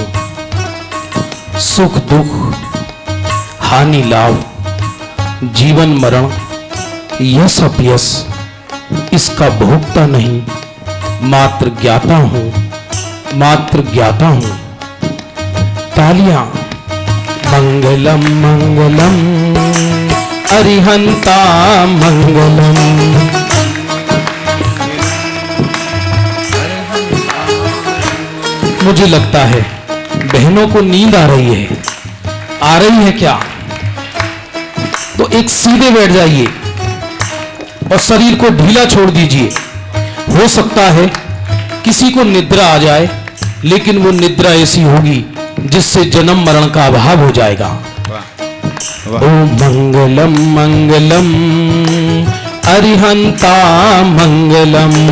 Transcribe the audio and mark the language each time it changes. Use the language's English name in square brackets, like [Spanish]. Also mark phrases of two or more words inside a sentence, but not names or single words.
[Hindi] सुख दुख, हानि लाभ, जीवन मरण, यश अपयश इसका भोगता नहीं, मात्र ज्ञाता हूं, मात्र ज्ञाता हूं। तालियां। [Prakrit languages] मंगलम मंगलम अरिहंता मंगलम। [Hindi] मुझे लगता है बहनों को नींद आ रही है क्या? तो एक सीधे बैठ जाइए और शरीर को ढीला छोड़ दीजिए। हो सकता है किसी को निद्रा आ जाए, लेकिन वो निद्रा ऐसी होगी जिससे जन्म मरण का अभाव हो जाएगा। [Prakrit languages] ओ मंगलम मंगलम अरिहंता मंगलम।